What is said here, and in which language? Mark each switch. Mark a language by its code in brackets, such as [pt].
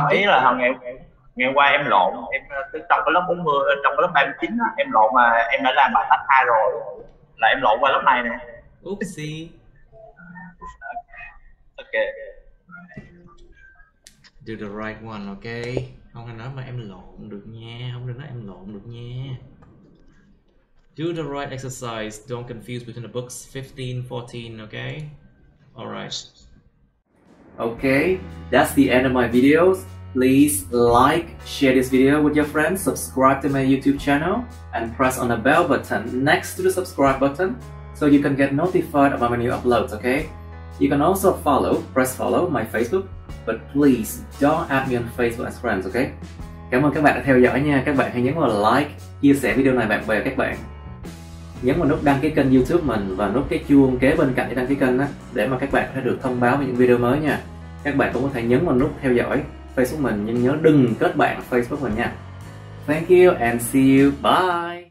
[vi] Không, ý là ngày qua em lộn, em trong cái lớp 40, trong cái lớp 39 á, em lộn mà em đã làm bài tách 2 rồi, là em lộn qua lớp này nè. [en] Oopsie. Okay. Do the right one, okay? [vi] Không nên nói mà em lộn được nha, không nên nói em lộn được nha. [en] Do the right exercise, don't confuse between the books 15, 14, okay? Alright. Okay, that's the end of my videos. Please like, share this video with your friends, subscribe to my YouTube channel, and press on the bell button next to the subscribe button so you can get notified about my new uploads, okay? You can also press follow my Facebook, but please don't add me on Facebook as friends, okay? [vi] Cảm ơn các bạn đã theo dõi nha. Các bạn hãy nhấn vào like, chia sẻ video này bạn bè các bạn. Nhấn vào nút đăng ký kênh YouTube mình và nút cái chuông kế bên cạnh để đăng ký kênh đó, để mà các bạn có thể được thông báo về những video mới nha. Các bạn cũng có thể nhấn vào nút theo dõi Facebook mình, nhưng nhớ đừng kết bạn Facebook mình nha. [en] Thank you and see you. Bye.